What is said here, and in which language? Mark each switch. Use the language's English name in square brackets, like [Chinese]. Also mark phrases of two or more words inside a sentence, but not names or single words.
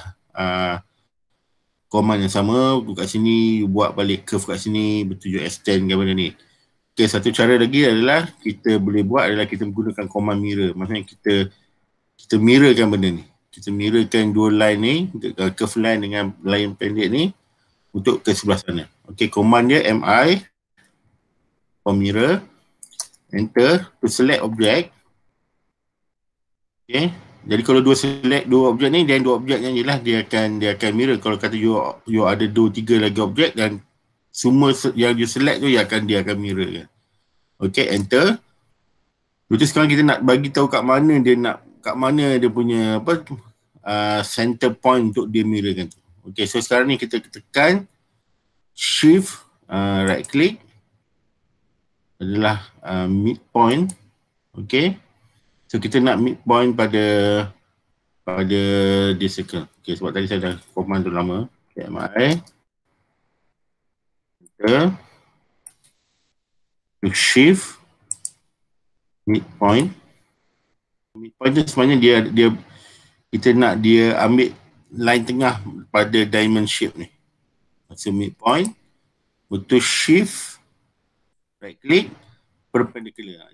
[Malay] Command yang sama, kat sini you buat balik curve kat sini, betul you extend kan benda ni. Okey, satu cara lagi adalah kita boleh buat adalah kita menggunakan [English] command mirror. [Malay] Maksudnya kita mirrorkan benda ni. Kita mirrorkan dua line ni, [English] curve line [Malay] dengan line pendek ni untuk ke sebelah sana. [English] Okey, command dia MI for mirror, enter to select object. [Malay] Okay, jadi kalau select dua objek ni, dan dua objek ni lah dia akan mirror. Kalau kata you ada 2-3 lagi objek dan semua yang you select tu dia akan mirror kan. [English] Okay, enter. [Malay] Jadi sekarang kita nak bagi tahu kat mana dia punya [English] center point [Malay] untuk dia mirrorkan tu. Okay, so sekarang ni kita tekan [English] shift right click [Malay] adalah midpoint. Okay, so kita nak midpoint pada [English] this circle. [Malay] Okay, sebab tadi saya dah command tu lama. [English] Okay, MI enter to shift midpoint. [Malay] Midpoint tu sebenarnya dia kita nak dia ambil line tengah pada [English] diamond shape [Malay] ni. [English] So midpoint, betul shift right click perpendicular.